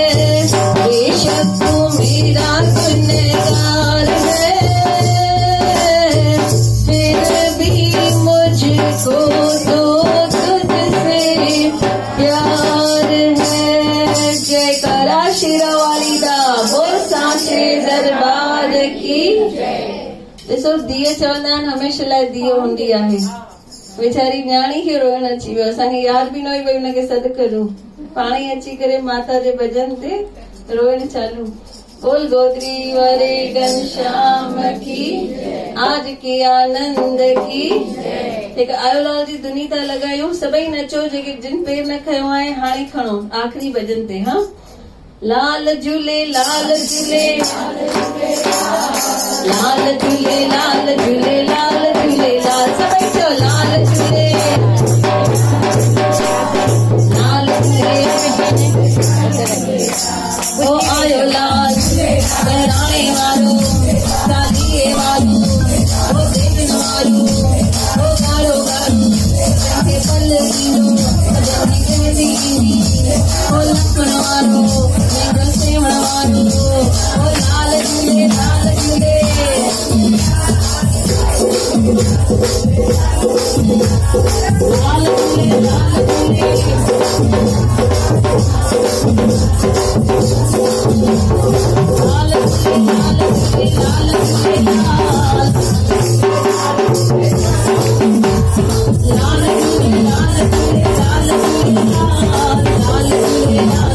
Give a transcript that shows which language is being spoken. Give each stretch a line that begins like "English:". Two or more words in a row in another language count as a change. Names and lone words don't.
Hindi: बेशक तू मेरा गुनहगार है, फिर भी मुझको तो तुझसे प्यार है।
Punjabi: ਜੈਕਾਰਾ ਸ਼ੇਰਾਵਾਲੀ ਦਾ,
Hindi: बोल सांचे दरबार की।
Sindhi: ॾिसो धीअ चवंदा आहिनि हमेशह लाइ धीअ हूंदी आहे। वीचारी न्याणी खे रोइण अची वियो, असांखे यादि बि न हुई भई हुनखे सॾु करूं। पाण ई अची करे माता जे भॼन ते रोइण चालू। बोल गोदरी वारे घनश्याम की,
Hindi: आज के आनंद की।
Sindhi: हिकु आयोलाल जी धुनी था लॻायूं, सभई नचो। जेके जिन पेर न खयो आहे हाणे खणो आख़िरी भॼन ते। हा, लाल झूले लाल झूले लाल झूले लाल झूले लाल झूले लाल, सभई चओ लाल झूले लाल झूले। ओ आयो लाल बहिराणे वारो, शादीअ वारो, ओ देवनि वारो, ओ गारो गारो, जंहिंखे पल ईंदो जंहिंजी मेहंदी ईंदी, ओ लखण वारो, जंहिंजो सेवण वारो, ओ लाल झूले लाल झूले। लाल झूले लाल झूले, लाल झूले लाल झूले लाल झूले लाल, लाल झूले लाल झूले लाल झूले लाल, लाल झूले